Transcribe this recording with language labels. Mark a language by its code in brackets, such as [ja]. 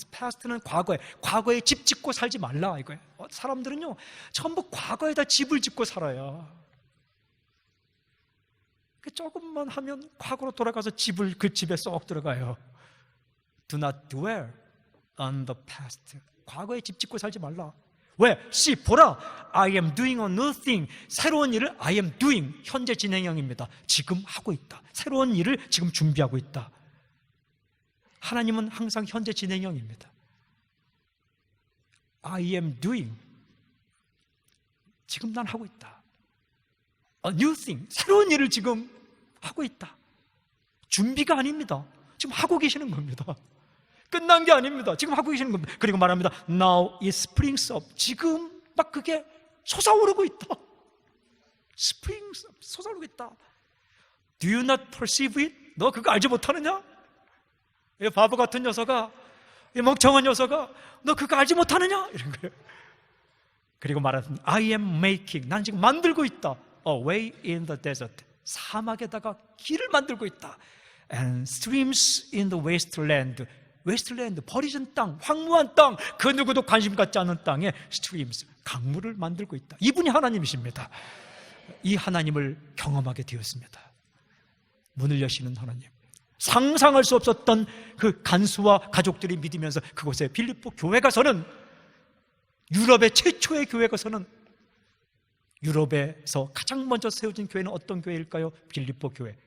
[ko] past는 과거에 집 짓고 살지 말라 이거예요. 사람들은요, 전부 과거에다 집을 짓고 살아요. 조금만 하면 과거로 돌아가서 그 집에 쏙 들어가요. [en] Do not dwell on the past. [ko] 과거에 집 짓고 살지 말라. 왜? [en] See, [ko] 보라, [en] I am doing a new thing. [ko] 새로운 일을 [en] I am doing, [ko] 현재 진행형입니다. 지금 하고 있다. 새로운 일을 지금 준비하고 있다. 하나님은 항상 현재 진행형입니다. [en] I am doing, [ko] 지금 난 하고 있다. [en] A new thing, [ko] 새로운 일을 지금 하고 있다. 준비가 아닙니다. 지금 하고 계시는 겁니다. 끝난 게 아닙니다. 지금 하고 계시는 겁니다. 그리고 말합니다. [en] Now it springs up. [ko] 지금 막 그게 솟아오르고 있다. [en] springs up. [ko] 솟아오르고 있다. [en] Do you not perceive it? [ko] 너 그거 알지 못하느냐? 이 바보 같은 녀석아, 이 멍청한 녀석아, 너 그거 알지 못하느냐? 이런 거예요. 그리고 말합니다. [en] I am making. [ko] 난 지금 만들고 있다. [en] A way in the desert. [ko] 사막에다가 길을 만들고 있다. [en] And streams in the wasteland. [ko] 웨스트랜드, 버리진 땅, 황무한 땅, 그 누구도 관심 갖지 않는 땅에 streams, 강물을 만들고 있다. 이분이 하나님이십니다. 이 하나님을 경험하게 되었습니다. 문을 여시는 하나님, 상상할 수 없었던 그 간수와 가족들이 믿으면서 그곳에 빌립보 교회 가서는, 유럽의 최초의 교회 가서는, 유럽에서 가장 먼저 세워진 교회는 어떤 교회일까요? 빌립보 교회.